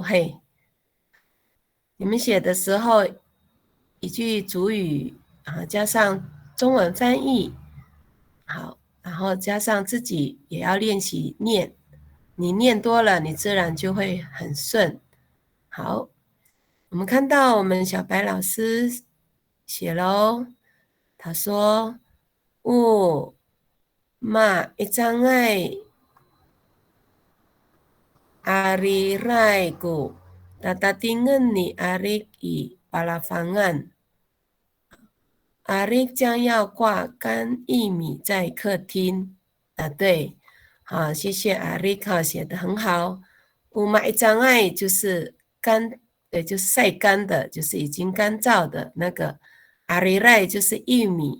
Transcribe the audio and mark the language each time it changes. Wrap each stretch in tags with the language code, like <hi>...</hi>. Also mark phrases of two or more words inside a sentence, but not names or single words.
<zh>嘿，你们写的时候，一句主语加上中文翻译，好，然后加上自己也要练习念，你念多了，你自然就会很顺。好，我们看到我们小白老师写咯，他说</zh> <ami>Ma itangay ariray ko tatatingan ni Arik i palafangan。</ami> <zh>Arik 将要挂干薏米在客厅。对，好，谢谢 Arik 写得很好。</zh> <ami>Ma itangay</ami> <zh>就是干，就是晒干的，就是已经干燥的那个。ariray 就是薏米。</zh>